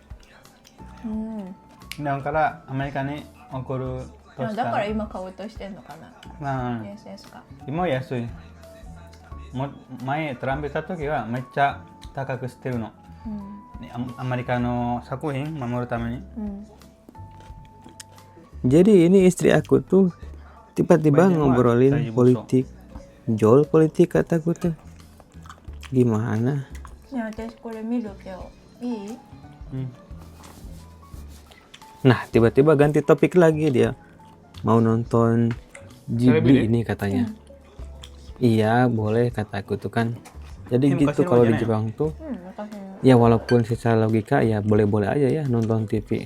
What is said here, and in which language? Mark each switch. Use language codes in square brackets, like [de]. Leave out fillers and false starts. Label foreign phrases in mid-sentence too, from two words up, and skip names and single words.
[ja] だからアメリカに送るとしたら。だから今買おうとしてんのかな。USS か。今安い。前トランプいた時はめっちゃ高くしてるの。アメリカの作品守るために。 [id] Jadi ini istri aku tuh tiba-tiba ngobrolin politik, Jol politik kataku tuh. Gimana? Ya, [ja] 私これ見るけどいい? [id] Nah, tiba-tiba ganti topik lagi dia. Mau nonton Ghibli ini katanya. Iya, boleh kataku tuh kan. Jadi gitu kalau di Jepang tuh. Ya walaupun secara logika ya boleh-boleh aja ya nonton TV.